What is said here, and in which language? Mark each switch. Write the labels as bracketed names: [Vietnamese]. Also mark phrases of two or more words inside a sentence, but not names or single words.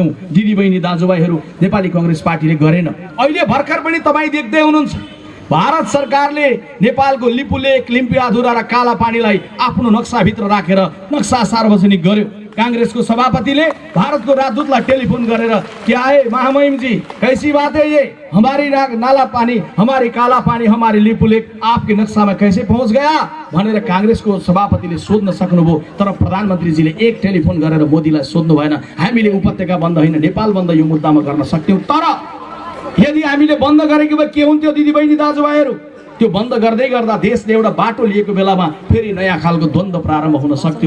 [Nepali] दिदी बहिनी दाजुभाइहरू, नेपाली कांग्रेस पार्टीले गरेन। अहिले भर्खर पनि तपाई देख्दै हुनुहुन्छ, भारत सरकारले नेपालको लिपुलेक, लिम्पियाधुरा र कालापानीलाई आफ्नो नक्साभित्र राखेर नक्सा सार्वजनिक गर्यो। कांग्रेसको सभापतिले भारतको राजदूतलाई टेलिफोन गरेर [Hindi] क्या है महामहिम जी, कैसी बात है ये, हमारी नाला पानी, हमारी काला पानी, हमारी लिपुलेक आपके नक्शा में कैसे पहुंच गया [Nepali] भनेर कांग्रेसको सभापतिले सोध्न सक्नुभयो। तर प्रधानमन्त्रीजीले एक टेलिफोन गरेर मोदीलाई सोध्नु भएन। हामीले उपत्यका बन्द होइन, नेपाल बन्द यो मुद्दामा गर्न सक्थ्यौं। तर यदि हामीले बन्द गरेको भए के हुन्थ्यो दिदी बहिनी दाजुभाइहरू? त्यो बन्द गर्दै गर्दा देशले एउटा बाटो लिएको बेलामा फेरि नयाँ खालको द्वन्द्व प्रारम्भ हुन सक्थ्यो।